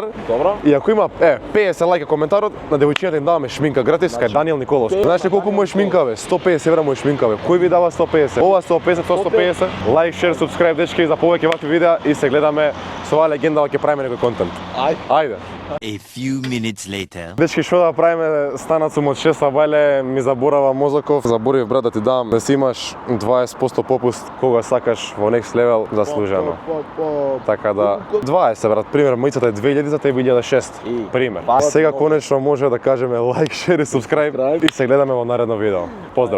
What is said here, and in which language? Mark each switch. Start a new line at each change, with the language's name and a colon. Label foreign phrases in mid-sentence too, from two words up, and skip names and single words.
Macedonian: Добро. и ако има 50 лајка коментарот, на девојчињата им даваме шминка гратис кај Даниел Николовски. Знаеш ли колку му е шминка бе? 150 евра му е шминка бе. Кој ви дава 150? Ова 150, тоа 150.
English: like, share, subscribe
Macedonian: дечки за повеќе вакви видеа и се гледаме со оваа легенда ќе правиме некој контент. Ајде.
English: A few minutes later.
Macedonian: Дечки, што да правиме, станат сум од 6 бајле, ми заборава мозоков. Заборив брат да ти дам да си имаш 20% попуст кога сакаш во
English: next level
Macedonian: заслужено. Така да 20 брат, пример мајцата е 2000, та е 2006. Пример. Сега конечно може да кажеме
English: like, share
Macedonian: и subscribe и се гледаме во наредно видео. Поздрав.